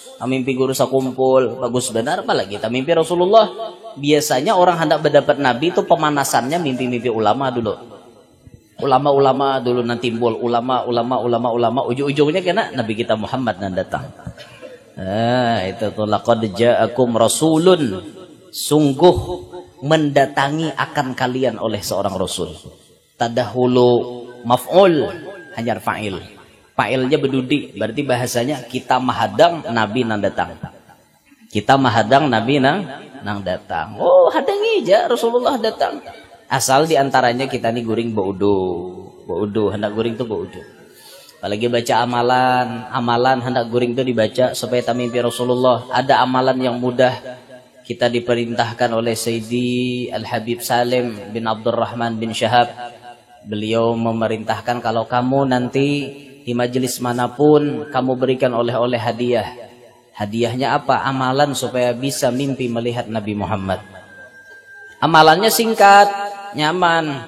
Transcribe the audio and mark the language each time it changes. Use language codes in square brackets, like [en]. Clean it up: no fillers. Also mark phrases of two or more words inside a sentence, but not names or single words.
[bjn] Tak mimpi guru sakumpul, bagus benar. Apalagi tak mimpi Rasulullah. [id] Biasanya orang hendak berdapat Nabi itu pemanasannya mimpi-mimpi ulama dulu. Ulama-ulama dulu nanti timbul ulama, ujung-ujungnya kena Nabi kita Muhammad yang datang. [ar] Itu tuh laqad ja'akum rasulun, [id] sungguh mendatangi akan kalian oleh seorang rasul. [ar] Tadahulu maf'ul, hanya fa'il. [bjn] Fa'ilnya berdudi, berarti bahasanya kita mahadang Nabi nang datang. Kita mahadang Nabi nang datang. Oh, hadangi aja Rasulullah datang. Asal diantaranya kita nih guring baudu, hendak guring tuh baudu. Apalagi baca amalan hendak guring tuh dibaca supaya tak mimpi Rasulullah. [id] Ada amalan yang mudah kita diperintahkan oleh Sayyidi Al-Habib Salim bin Abdurrahman bin Syahab. Beliau memerintahkan kalau kamu nanti di majelis manapun kamu berikan oleh-oleh hadiah. Hadiahnya apa? Amalan supaya bisa mimpi melihat Nabi Muhammad. Amalannya singkat, nyaman.